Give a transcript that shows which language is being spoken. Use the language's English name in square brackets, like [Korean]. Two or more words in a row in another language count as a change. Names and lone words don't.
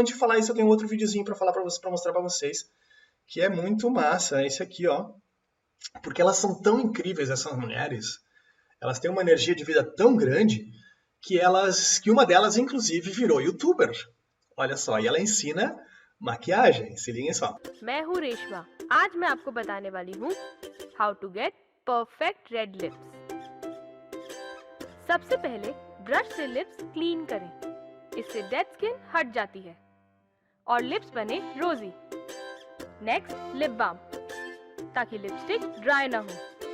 [Portuguese] Antes de falar isso, eu tenho um outro videozinho para falar para mostrar para vocês, que é muito massa. É esse aqui, ó. Porque elas são tão incríveis, essas mulheres. Elas têm uma energia de vida tão grande que uma delas, inclusive, virou youtuber. Olha só, e ela ensina maquiagem. Se liguem só. [Hindi] मैं हूँ रेशमा। आज मैं आपको बताने वाली हूँ [English] how to get perfect red lips. [Hindi] सबसे पहले ब्रश से [English] lips clean [Hindi] करें। इससे [English] dead skin [Hindi] हट जाती है और लिप्स बने रोजी। [English] next lip balm, [Hindi] ताकि लिपस्टिक ड्राई ना हो।